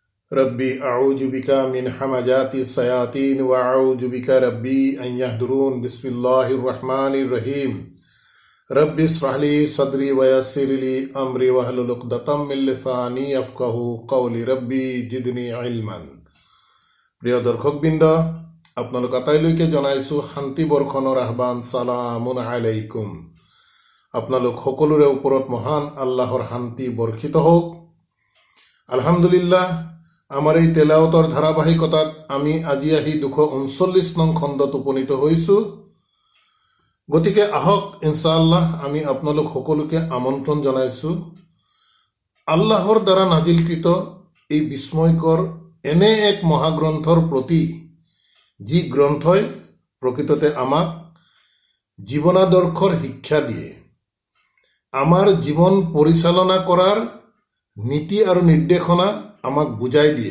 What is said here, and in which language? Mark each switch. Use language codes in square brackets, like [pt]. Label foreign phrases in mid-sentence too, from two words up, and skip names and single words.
[ar] ربي أعوذ بك من همزات الشياطين وأعوذ بك ربي أن يحضرون بسم الله الرحمن الرحيم رب اشرح لي صدري ويسر لي أمري واحلل عقدة من لساني يفقهوا قولي ربي زدني علما. [as] প্ৰিয় দৰ্শকবৃন্দ, আপোনালোক আটাইলৈকে জনাইছোঁ শান্তি বৰ্ষণৰ আহ্বান। [ar] سلام عليكم. [as] আপোনালোক সকলোৰে ওপৰত মহান আল্লাহৰ শান্তি বৰ্ষিত হওক। আলহামদুলিল্লাহ, আমাৰ এই তেলাওয়াতৰ ধাৰাবাহিকতাত আমি আজি আহি 239 নং খণ্ডত উপনীত হৈছোঁ। গতিকে আহক ইনশাআল্লাহ আমি আপোনালোক সকলোকে আমন্ত্ৰণ জনাইছোঁ আল্লাহৰ দ্বাৰা নাজিলকৃত এই বিস্ময়কৰ এনে এক মহাগ্ৰন্থৰ প্ৰতি, যি গ্ৰন্থই প্ৰকৃততে আমাক জীৱনাদৰ্শৰ শিক্ষা দিয়ে, আমাৰ জীৱন পৰিচালনা কৰাৰ নীতি আৰু নিৰ্দেশনা আমাক বুজাই দিয়ে।